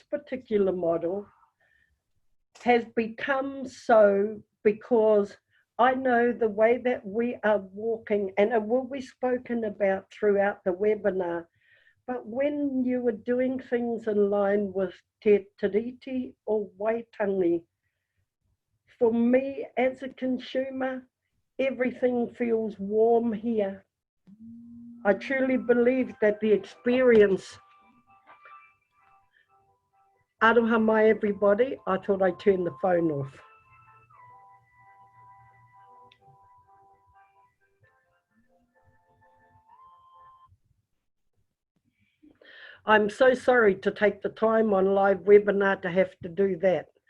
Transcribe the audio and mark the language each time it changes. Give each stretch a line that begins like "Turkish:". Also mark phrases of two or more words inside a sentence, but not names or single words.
English: particular model has become so because I know the way that we are walking, and it will be spoken about throughout the webinar, but when you are doing things in line with Te Tiriti or Waitangi, for me as a consumer, everything feels warm here. I truly believe that the experience,
Māori: aroha mai
English: everybody, I thought I'd turn the phone off. I'm so sorry to take the time on live webinar to have to do that.